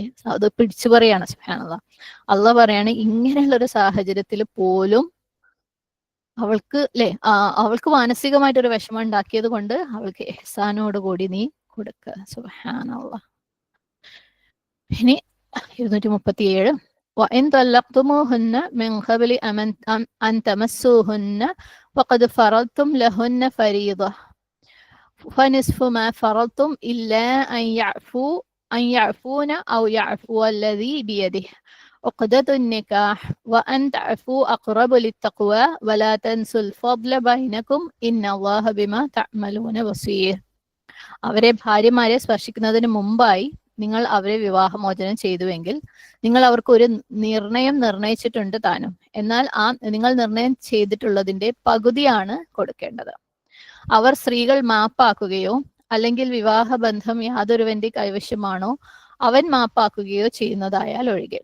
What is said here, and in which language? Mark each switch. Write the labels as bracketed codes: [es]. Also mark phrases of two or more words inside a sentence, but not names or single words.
[ml] അത് പിടിച്ചു പറയാണ്. സുബ്ഹാനല്ലാഹ്. അള്ളാഹ് പറയാണ് ഇങ്ങനെയുള്ള ഒരു സാഹചര്യത്തിൽ പോലും അവൾക്ക് അല്ലെ, അവൾക്ക് മാനസികമായിട്ടൊരു വിഷമം ഉണ്ടാക്കിയത് കൊണ്ട് അവൾക്ക് ഇഹ്സാനോട് കൂടി നീ കൊടുക്കുക. സുബ്ഹാനല്ലാഹ്. [ar] ഇനി 237 وإن طلقتموهن من قبل أن تمسوهن وقد فرضتم لهن فريضة فنصف ما فرضتم إلا أن يعفون أو يعفو الذي بيده عقدة النكاح وأن تعفوا أقرب للتقوى ولا تنسوا الفضل بينكم إن الله بما تعملون بصير. [ml] അവരെ ഭാര്യമാരെ സ്പർശിക്കുന്നതിന് മുമ്പായി നിങ്ങൾ അവരെ വിവാഹമോചനം ചെയ്തുവെങ്കിൽ നിങ്ങൾ അവർക്ക് ഒരു നിർണയം നിർണയിച്ചിട്ടുണ്ട് താനും, എന്നാൽ നിങ്ങൾ നിർണയം ചെയ്തിട്ടുള്ളതിന്റെ പകുതിയാണ് കൊടുക്കേണ്ടത്. അവർ സ്ത്രീകൾ മാപ്പാക്കുകയോ അല്ലെങ്കിൽ വിവാഹബന്ധം യാതൊരുവന്റെ കൈവശമാണോ അവൻ മാപ്പാക്കുകയോ ചെയ്യുന്നതായാൽ ഒഴികെ.